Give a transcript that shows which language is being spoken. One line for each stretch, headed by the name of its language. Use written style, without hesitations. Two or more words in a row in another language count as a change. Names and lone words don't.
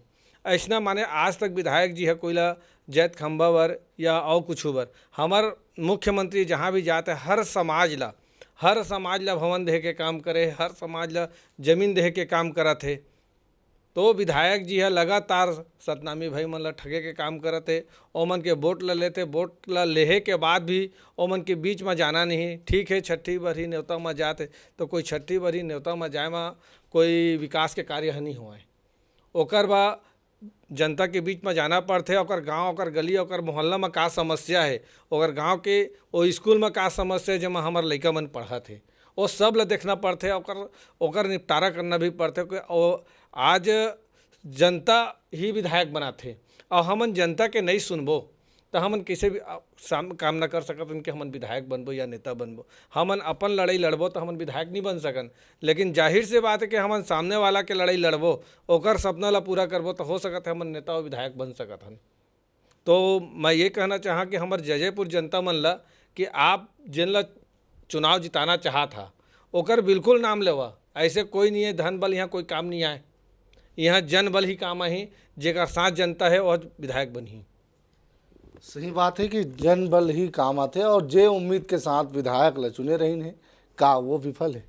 Chhattisgarhi: ऐसा माने आज तक विधायक जी है कोई ला जैत खंभा बर या और कुछ बर, हमार मुख्यमंत्री जहाँ भी जाते हर समाज ला भवन दे के काम करे, हर समाज ला जमीन दे के काम करत है। तो विधायक जी है लगातार सतनामी भाई मन ला ठगे के काम करते, ओमन के वोट ला लेते, वोट ला लेहे के बाद भी ओमन के बीच में जाना नहीं। ठीक है, छठी बरही न्योता में जाते, तो कोई छठी बरही न्योता में जाए में कोई विकास के कार्य नहीं हुआ। ओकर बा जनता के बीच में जाना पड़ते, ओकर गांव, ओकर गली, ओकर मोहल्ला में का समस्या है, ओकर गांव के वो स्कूल में का समस्या है जमा हमार लइका मन पढ़त है, वो सब ला देखना पड़ते, ओकर निपटारा करना भी पड़ते। और आज जनता ही विधायक बनाते, और हमन जनता के नहीं सुनबो तो हमन किसी भी काम ना कर सकत उनके हमन विधायक बनबो या नेता बनबो। हमन अपन लड़ाई लड़बो तो हमन विधायक नहीं बन सकन, लेकिन जाहिर से बात है कि हमन सामने वाला के लड़ाई लड़बो, ओकर सपना ला पूरा करबो तो हो सकत है हमन नेता और विधायक बन सकत हन। तो मैं ये कहना चाहा कि हमार जयजयपुर जनता मन ला कि आप जिन ला चुनाव जिताना चाहा था ओकर बिल्कुल नाम लेवा। ऐसे कोई नहीं है धन बल यहाँ कोई काम नहीं आए, यहाँ जन बल ही काम आई, जेकर साथ जनता है और विधायक बनी। सही बात है कि जन बल ही काम आते हैं, और जे उम्मीद के साथ विधायक ला चुने रही हैं का वो विफल है